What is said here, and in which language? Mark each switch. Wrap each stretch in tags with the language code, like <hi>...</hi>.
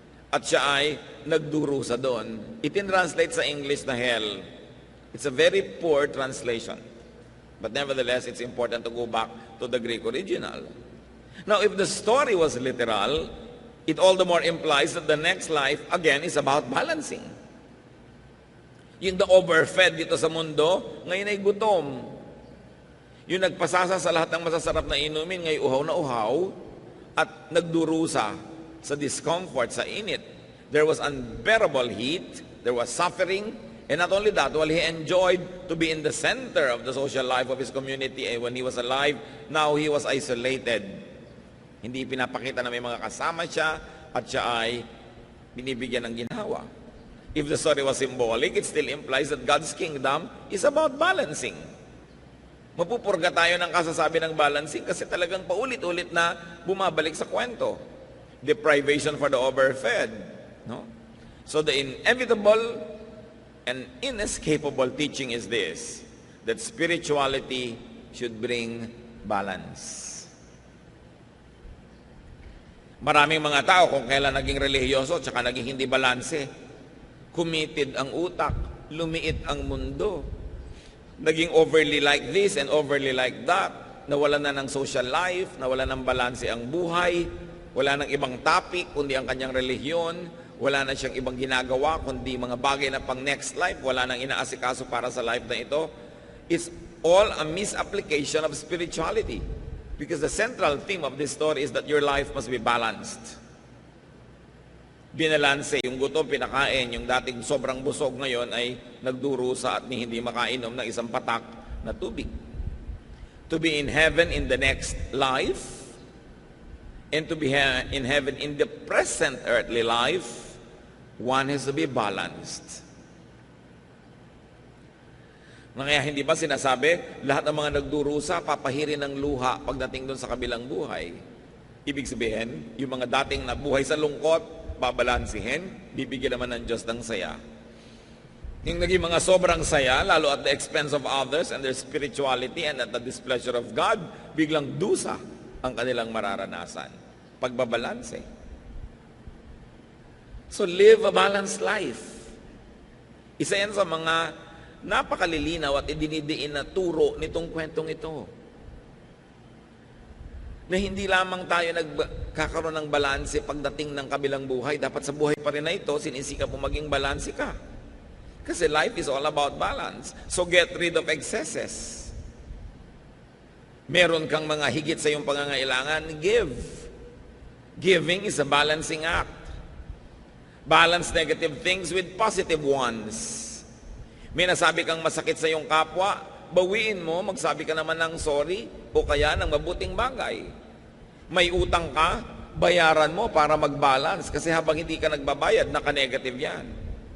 <tl>At siya ay nagdurusa doon. Itin-translate sa English na hell.</tl> <en>It's a very poor translation. But nevertheless, it's important to go back to the Greek original. Now, if the story was literal, it all the more implies that the next life, again, is about balancing.</en> <tl>Yung</tl> <en>the overfed</en> <tl>dito sa mundo, ngayon ay gutom. Yung nagpasasa sa lahat ng masasarap na inumin, ngayon uhaw na uhaw, at nagdurusa sa discomfort, sa init.</tl> <en>There was unbearable heat, there was suffering, and not only that, while he enjoyed to be in the center of the social life of his community, and when he was alive, now he was isolated.</en> <tl>Hindi pinapakita na may mga kasama siya at siya ay binibigyan ng ginhawa.</tl> <en>If the story was symbolic, it still implies that God's kingdom is about balancing.</en> <tl>Mapupurga tayo ng kasasabi ng balancing kasi talagang paulit-ulit na bumabalik sa kwento.</tl> <en>Deprivation for the overfed. No? So the inevitable and inescapable teaching is this, that spirituality should bring balance.</en> <tl>Maraming mga tao kung kailan naging relihiyoso tsaka naging hindi balanse. Committed ang utak, lumiit ang mundo.</tl> <en>Naging overly like this and overly like that.</en> <tl>Nawalan na ng social life, nawalan ng balanse ang buhay, wala nang ibang topic kundi ang kanyang relihiyon, wala na siyang ibang ginagawa kundi mga bagay na pang next life, wala nang inaasikaso para sa life na ito.</tl> <en>It's all a misapplication of spirituality. Because the central theme of this story is that your life must be balanced.</en> <tl>Binalanse, yung gutom pinakain, yung dating sobrang busog ngayon ay nagdurusa at hindi makainom ng isang patak na tubig.</tl> <en>To be in heaven in the next life, and to be in heaven in the present earthly life, one has to be balanced.</en> <tl>Kaya hindi ba sinasabi, lahat ng mga nagdurusa, papahirin ng luha pagdating doon sa kabilang buhay? Ibig sabihin, yung mga dating nabuhay sa lungkot, babalansihin, bibigyan naman ng Diyos ng saya. Yung naging mga sobrang saya, lalo</tl> <en>at the expense of others and their spirituality and at the displeasure of God,</en> <tl>biglang dusa ang kanilang mararanasan. Pagbabalanse.</tl> <en>So live a balanced life.</en> <tl>Isa yan sa mga napakalilinaw at idinidiin na turo nitong kwentong ito. Na hindi lamang tayo nagkakaroon ng balanse pagdating ng kabilang buhay. Dapat sa buhay pa rin na ito, sinisika mo maging balanse ka.</tl> <en>Kasi life is all about balance. So get rid of excesses.</en> <tl>Meron kang mga higit sa iyong pangangailangan, give.</tl> <en>Giving is a balancing act. Balance negative things with positive ones.</en> <tl>May nasabi kang masakit sa iyong kapwa, bawiin mo, magsabi ka naman ng sorry o kaya ng mabuting bagay. May utang ka, bayaran mo para mag-balance kasi habang hindi ka nagbabayad, naka-negative yan.</tl>